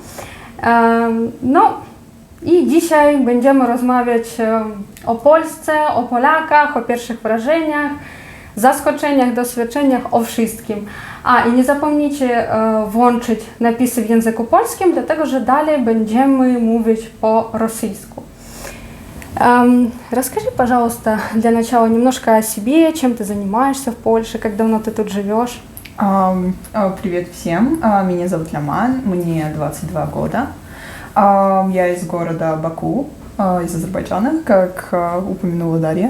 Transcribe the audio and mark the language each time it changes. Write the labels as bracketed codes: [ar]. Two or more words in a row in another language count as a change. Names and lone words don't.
[pl] No i dzisiaj będziemy rozmawiać o Polsce, o Polakach, o pierwszych wrażeniach, zaskoczeniach, doświadczeniach, o wszystkim. I nie zapomnijcie włączyć napisy w języku polskim, dlatego że dalej będziemy mówić по российsku. [ru] Расскажи, пожалуйста, для начала немножко о себе, чем ты занимаешься в Польше, как давно ты тут живешь? Привет всем, меня зовут Ламан, мне 22 года. Я из города Баку, из Азербайджана, как упомянула Дарья.